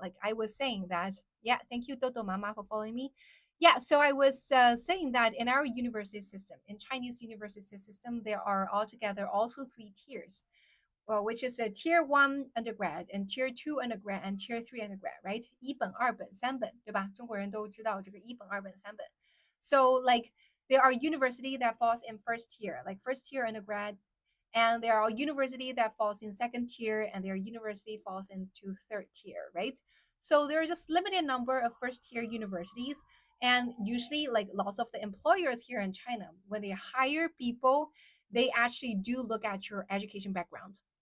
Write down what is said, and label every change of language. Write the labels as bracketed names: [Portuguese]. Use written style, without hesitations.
[English] Like I was saying that, yeah, thank you, Toto Mama, for following me. Yeah, so I was saying that in our university system, in Chinese university system, there are altogether also three tiers. Well, which is a tier one undergrad and tier two undergrad and tier three undergrad, right? [Chinese] 一本、二本、三本，对吧？中国人都知道这个一本、二本、三本。 [English] So like there are university that falls in first tier, like first tier undergrad, and there are university that falls in second tier, and there are university falls into third tier, right? So there are just limited number of first tier universities, and usually like lots of the employers here in China, when they hire people, they actually do look at your education background.